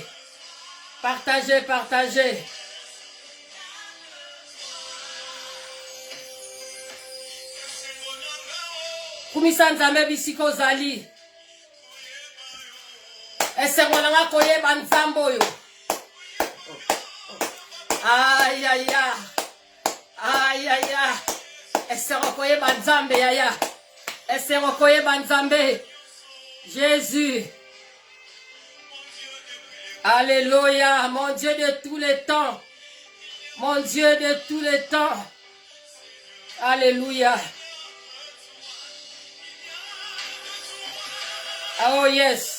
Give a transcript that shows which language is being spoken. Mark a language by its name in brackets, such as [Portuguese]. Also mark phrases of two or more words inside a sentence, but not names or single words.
[French] Partagez, partagez. [Lingala] Kumisa nzambe bisiko zali. Esengo nanga koyeba nzambo yo. Ay ay ay. Ay ay ay. Esengo koyeba nzambe yaya. Esengo koyeba nzambe. [French] Jésus. Alléluia, mon Dieu de tous les temps. Mon Dieu de tous les temps. Alléluia. [English] Oh yes.